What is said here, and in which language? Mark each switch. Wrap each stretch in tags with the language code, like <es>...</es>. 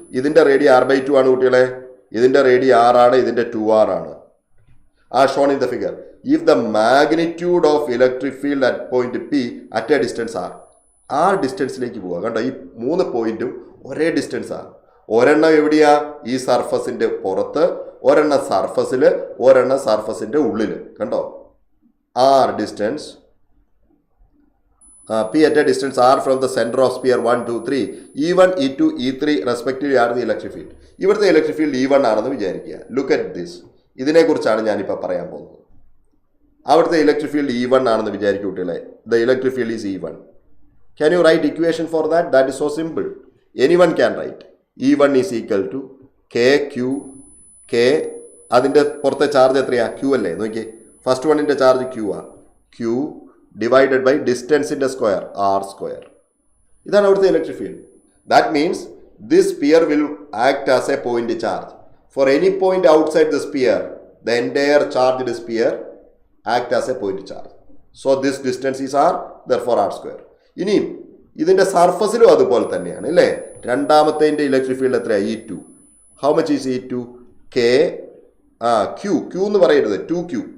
<ml>ഇതിന്റെ റേഡി r/2 ആണ് കുട്ടികളെ. ഇതിന്റെ റേഡി r ആണ്, ഇതിന്റെ 2r ആണ്.</ml> <en>Shown in the figure. If the magnitude of electric field at point P at a distance r ഡിസ്റ്റൻസിലേക്ക് പോവുക.</en> <ml>കണ്ടോ, ഈ 3 പോയിന്റും ഒരേ ഡിസ്റ്റൻസ് ആണ്. ഒരെണ്ണം എവിടെയാ? ഈ സർഫസിന്റെ പുറത്ത്, ഒരെണ്ണം സർഫസിൽ, ഒരെണ്ണം സർഫസിന്റെ ഉള്ളിൽ. കണ്ടോ, r distance</ml> <en>P at a distance r from the center of sphere 1, 2, 3. E1, E2, E3 respectively are the electric field.</en> <ml>ഇവിടുത്തെ ഇലക്ട്രിക് ഫീൽഡ് E1 ആണെന്ന് വിചാരിക്കുക.</ml> <en>Look at this.</en> <ml>ഇതിനെക്കുറിച്ചാണ് ഞാനിപ്പോൾ പറയാൻ പോകുന്നത്. അവിടുത്തെ ഇലക്ട്രിക് ഫീൽഡ് E1 ആണെന്ന് വിചാരിക്കുക കുട്ടികളെ.</ml> <en>The electric field is E1. Can you write equation for that? That is so simple. Anyone can write. E1 is equal to KQ.</en> <ml>K അതിൻ്റെ പുറത്തെ ചാർജ് എത്രയാ? Q അല്ലേ? നോക്കിയേ, ഫസ്റ്റ് വണ്ണിൻ്റെ ചാർജ് Q ആ.</ml> <en>Q divided by distance in the square, r square.</en> <ml>ഇതാണ് അവിടുത്തെ electric field.</ml> <en>That means this sphere will act as a point charge. For any point outside the sphere, the entire charged sphere act as a point charge. So this distance is r, therefore r square.</en> <ml>ഇനിയും ഇതിൻ്റെ സർഫസിലും അതുപോലെ തന്നെയാണ് അല്ലേ. രണ്ടാമത്തെ electric field എത്രയാണ്?</ml> <en>E2. How much is E2?</en> <ml>K Q എന്ന് പറയരുത്, 2Q.</ml>